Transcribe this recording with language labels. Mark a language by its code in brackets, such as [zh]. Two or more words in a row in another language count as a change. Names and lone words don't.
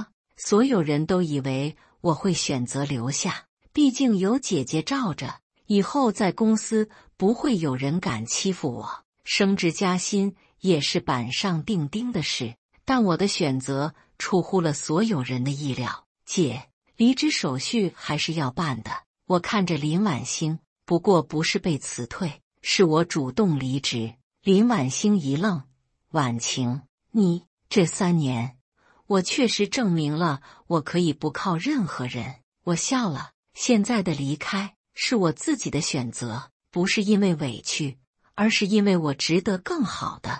[zh] 所有人都以為我會選擇留下，畢竟有姐姐罩着，以後在公司不會有人敢欺負我。升職加薪也是板上釘釘的事，但我的選擇出乎了所有人的意料。姐，離職手續還是要辦的。我看着林婉欣，不過不是被辭退，是我主動離職。林婉欣一愣，婉晴，你這3年，我確實證明了我可以不靠任何人。我笑了，現在的離開是我自己的選擇，不是因為委屈，而是因為我值得更好的。